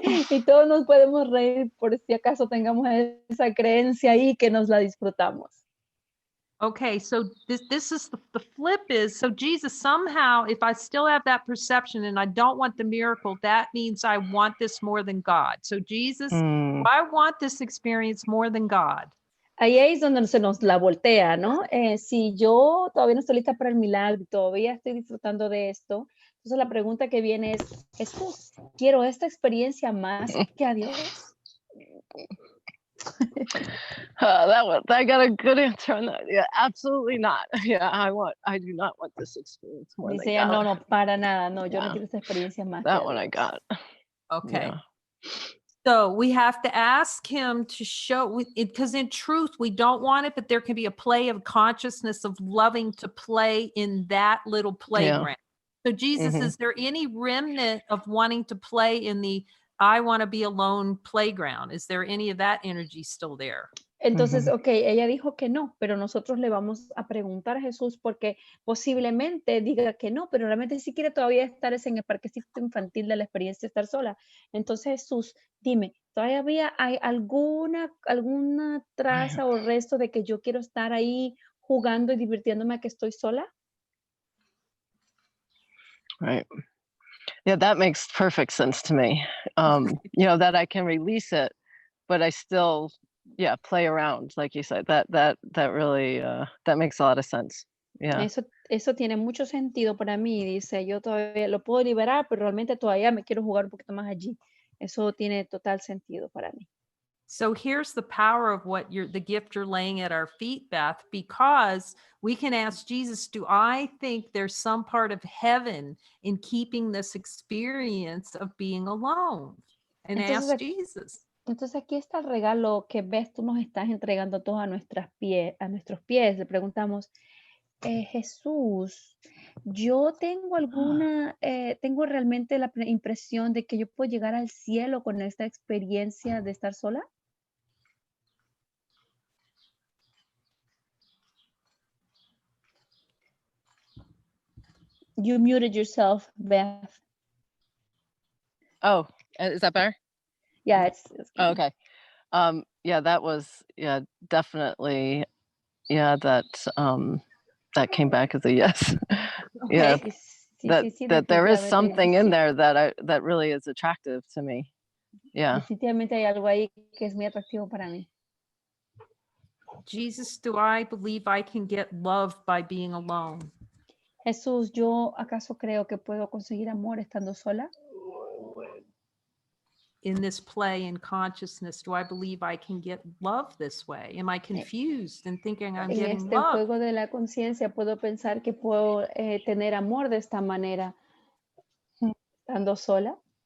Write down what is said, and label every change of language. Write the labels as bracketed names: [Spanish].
[Spanish] Y todos nos podemos reír por si acaso tengamos esa creencia ahí que nos la disfrutamos. [English] Okay, so this is the flip is, so Jesus, somehow, if I still have that perception and I don't want the miracle, that means I want this more than God. So Jesus, I want this experience more than God. [Spanish] Ahí es donde se nos la voltea, ¿no? Si yo todavía no estoy lista para el milagro, todavía estoy disfrutando de esto, entonces la pregunta que viene es, Jesús, ¿quiero esta experiencia más que a Dios? [English] I got a good answer on that. Yeah, absolutely not. Yeah, I do not want this experience more [Spanish] Dice [English] than [Spanish] ella, [English] God. [Spanish] no, para nada, no, yo no quiero esta experiencia más. [English] That one I got. Okay. Yeah. So we have to ask him to show it, because in truth, we don't want it, but there can be a play of consciousness of loving to play in that little playground. So Jesus, is there any remnant of wanting to play in the I want to be alone playground? Is there any of that energy still there? [Spanish] Entonces, okay, ella dijo que no, pero nosotros le vamos a preguntar a Jesús porque posiblemente diga que no, pero realmente sí quiere todavía estar en el parquecito infantil de la experiencia de estar sola. Entonces, Jesús, dime, ¿todavía hay alguna traza o resto de que yo quiero estar ahí jugando y divirtiéndome a que estoy sola? [English] Right. Yeah, that makes perfect sense to me. You know, that I can release it, but I still, play around, like you said. That really that makes a lot of sense. Yeah. [Spanish] Eso tiene mucho sentido para mí. Dice, yo todavía lo puedo liberar, pero realmente todavía me quiero jugar un poquito más allí. Eso tiene total sentido para mí. [English] So here's the power of what the gift you're laying at our feet, Beth, because we can ask Jesus, do I think there's some part of heaven in keeping this experience of being alone? And ask Jesus. [Spanish] Entonces aquí está el regalo que ves, tú nos estás entregando todos a nuestros pies. Le preguntamos, Jesús, yo tengo tengo realmente la impresión de que yo puedo llegar al cielo con esta experiencia de estar sola. [English] You muted yourself, Beth. Oh, is that better? Yeah, it's Oh, okay. That was definitely that came back as a yes. Yeah, that there is something in there that really is attractive to me. Yeah. [Spanish] Definitivamente hay algo ahí que es muy atractivo para mí. [English] Jesus, do I believe I can get loved by being alone? [Spanish] Jesús, ¿yo acaso creo que puedo conseguir amor estando sola? [English] In this play in consciousness, do I believe I can get love this way? Am I confused and thinking I'm [Spanish] En [English] getting [Spanish] este [English] love? [Spanish] juego de la conciencia puedo pensar que puedo tener amor de esta manera estando sola.